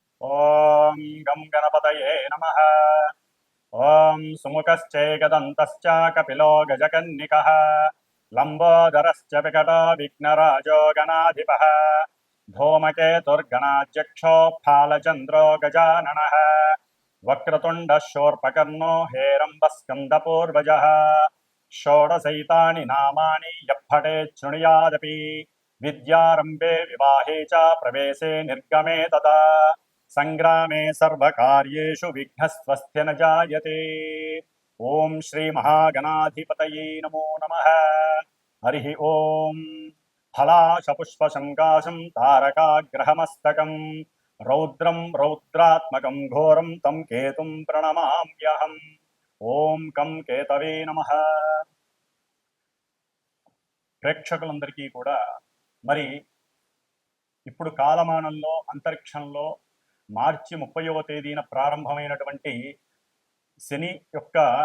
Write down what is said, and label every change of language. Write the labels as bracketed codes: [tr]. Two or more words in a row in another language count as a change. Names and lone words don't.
[sa] ఓం గం గణపతయే నమః. ఓం సుముఖశ్చైకదంతశ్చ కపిలో గజకన్నికః లంబోదరశ్చ వికటో విఘ్నరాజో గణాధిపః धूमकेतुर्गणाध्यक्षो फालचन्द्रो गजाननः वक्रतुण्डः शूर्पकर्णो हेरम्बस्कन्दपूर्वजः षोडशैतानि नामानि यः पठेत् शृणुयादपि विद्यारम्भे विवाहे च प्रवेशे निर्गमे तथा संग्रामे सर्वकार्येषु विघ्नस्वस्ति न जायते. ओम श्री महागणाधिपतये नमो नमः. हरि ओम. फलाशपुष्पशङ्काशं तारकाग्रहमस्तकं रौद्रं रौद्रात्मकं घोरं तं केतुं प्रणमाम्यहम्. ఓం కం కేతవే నమః. [te] ప్రేక్షకులందరికీ కూడా మరి ఇప్పుడు కాలమానంలో అంతరిక్షంలో మార్చి 30వ తేదీన ప్రారంభమైనటువంటి శని యొక్క